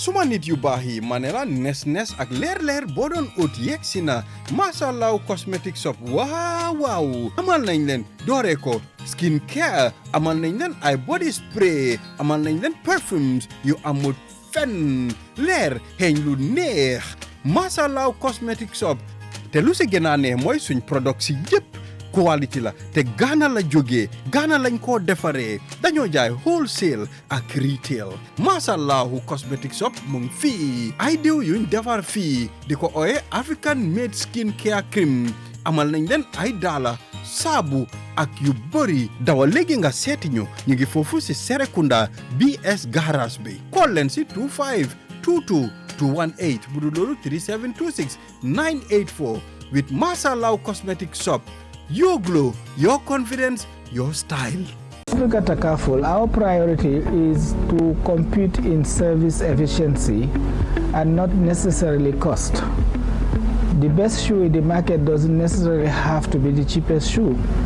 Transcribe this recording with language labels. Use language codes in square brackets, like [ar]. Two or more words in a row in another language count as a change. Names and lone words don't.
[wo] suma nit yu baax yi ma ne la nes ak leer boo doon ut yegg si na Mashallah cosmetic shop waaw amal nañ leen dooree ko [en] skin care [wo] amal nañ leen ay [en] body spray [wo] amal nañ leen perfumes yu amul fenn leer xeeñ lu neex Mashallah cosmetic shop te lu si gën a neex mooy suñ product si yëpp quality la te Ghana la jógee Ghana lañ koo defaree dañoo jaay wholesale ak retail Mashallah cosmetic shop mu ngi fii ay diw yuñ defar fii di ko ooye [en] African made skin care cream [wo] amal nañ leen ay daala saabu ak yu bëri dawa léegi nga seeti ñu ngi foofu si Serekunda BS garage bi call leen si 2522 218 bu dul loolu 3726 984 with Mashallah cosmetic shop. [en] Your glow, your confidence, your style. Africa Takaful, our priority is to compete in service efficiency and not necessarily cost. The best shoe in the market doesn't necessarily have to be the cheapest shoe.